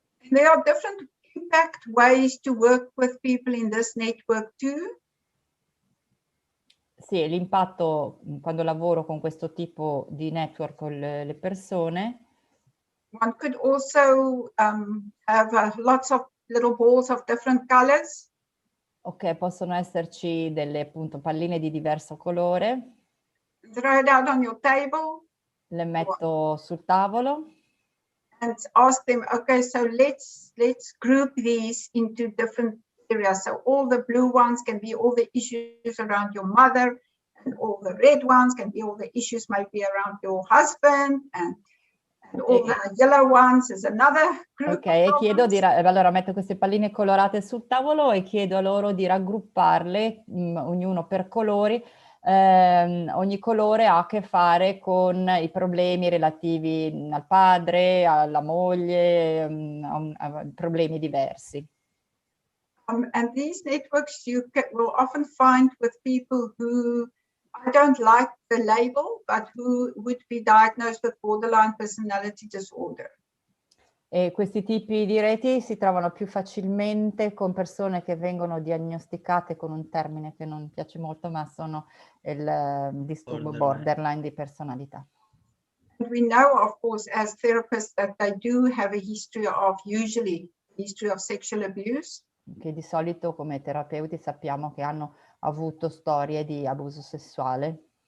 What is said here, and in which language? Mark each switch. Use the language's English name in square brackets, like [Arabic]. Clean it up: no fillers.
[English] There are different impact ways to work with people in this network too. [Italian] Sì, l'impatto quando lavoro con questo tipo di network con le persone. [English] One could also have lots of little balls of different colors. [Italian] Ok, possono esserci delle appunto palline di diverso colore. [English] Throw it out on your table. [Italian] Le metto sul tavolo. [English] And ask them, okay, so let's group these into different areas. So all the blue ones can be all the issues around your mother, and all the red ones can be all the issues maybe around your husband, and all the yellow ones is another group. [Italian] Ok, e chiedo allora metto queste palline colorate sul tavolo e chiedo a loro di raggrupparle, ognuno per colori. Ogni colore ha a che fare con i problemi relativi al padre, alla moglie, a problemi diversi. [English] And these networks you will often find with people who, I don't like the label, but who would be diagnosed with borderline personality disorder. [Italian] E questi tipi di reti si trovano più facilmente con persone che vengono diagnosticate con un termine che non piace molto, ma sono il disturbo borderline di personalità. [English] And we know, of course, as therapists, that they do have a history of sexual abuse. [Italian] Che di solito come terapeuti sappiamo che hanno avuto storie di abuso sessuale.